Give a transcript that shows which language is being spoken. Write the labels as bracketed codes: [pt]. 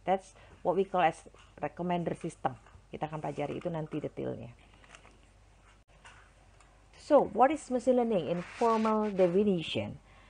[en] That's what we call as recommender system. [id] Kita akan pelajari itu nanti detailnya. [en] So, what is machine learning in formal definition?